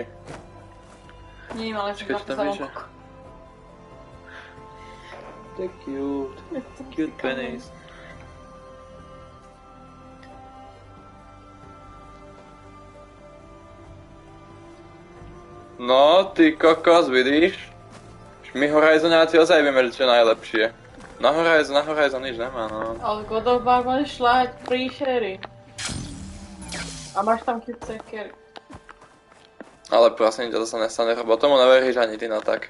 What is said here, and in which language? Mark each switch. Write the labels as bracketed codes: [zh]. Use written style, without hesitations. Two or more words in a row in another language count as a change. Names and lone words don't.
[sk] Nie, ale som Počkaj, čo tam napísala píše? [en] They're cute. Cute pennies. No, [sk] ty kokos, vidíš? My Horizonáci ozaj vieme, že čo je najlepšie. Na Horizon nič nemá, no. Ale God of War môžeš šľať príšery. A máš tam cute sekery. Ale prosím ťa, to sa nestane, lebo tomu neveríš ani ty, no tak.